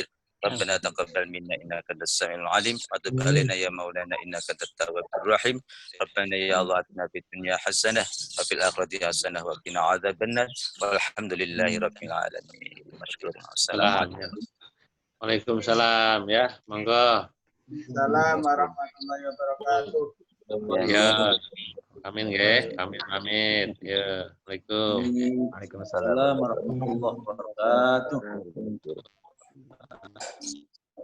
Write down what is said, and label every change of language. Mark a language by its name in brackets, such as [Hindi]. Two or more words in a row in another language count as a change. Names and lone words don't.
[Arabic] ربنا تقبل منا انك انت السميع العليم وتب علينا يا مولانا انك انت التواب الرحيم. ربنا يا الله اتنا في الدنيا حسنه وفي الاخره حسنه وقنا عذاب النار والحمد لله رب العالمين. مشكور. السلام عليكم. [Javanese] Waalaikumsalam ya, monggo. [Arabic] السلام عليكم ورحمة الله وبركاته. [Javanese] Ya, amin ya, amin. Ya, [Arabic] Waalaikumsalam. وعليكم السلام ورحمة الله وبركاته.